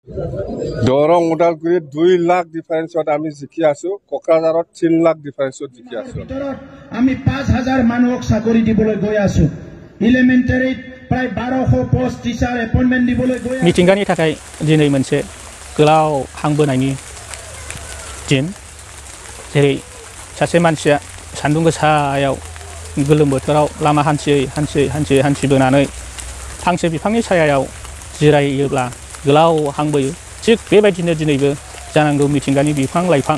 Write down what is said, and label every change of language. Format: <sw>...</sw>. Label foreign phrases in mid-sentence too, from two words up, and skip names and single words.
<as>দৰং ওদালগুৰিত 2 লাখ ডিফাৰেন্সত আমি জিকি আছো কোকৰাঝাৰত 3 লাখ ডিফাৰেন্সত জিকি আছো আমি 5000 মানুহক চাকৰি দিবলৈ গৈ আছো এলিমেন্টাৰীত প্ৰায় 1200 পোষ্ট টিচাৰ এপইন্টমেন্ট দিবলৈ গৈ আছো</as> <brx>मिथिंगानि थाखाय दिनै मोनसे गोलाव हांबोनायनि दिन जेरै सासे मानसिया सान्दुं गोसायाव गोलोम बोथोराव लामा हान्थिबोनानै फांसे बिफांनि सायायाव जिरायोब्ला गोलाव हांबोयो थिग बेबायदिनो दिनैबो जानांगौ मिथिंगानि बिफां लाइफां</brx>